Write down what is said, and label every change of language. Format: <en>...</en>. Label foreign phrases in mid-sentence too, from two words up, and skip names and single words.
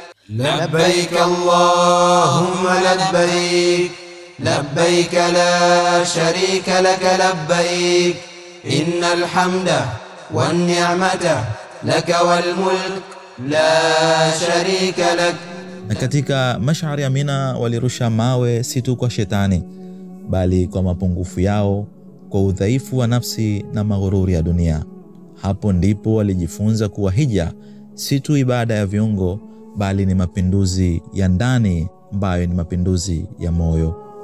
<ar>لبيك اللهم لبيك، لبيك لا شريك لك لبيك، إن الحمد والنعمة لك والملك لا شريك لك.</ar> <sw>Na katika mash'ari ya Mina walirusha mawe si tu kwa shetani, bali kwa mapungufu yao, kwa udhaifu wa nafsi na maghururi ya dunia. Hapo ndipo walijifunza kuwa hija si tu ibada ya viungo, bali ni mapinduzi ya ndani ambayo ni mapinduzi ya moyo.</sw>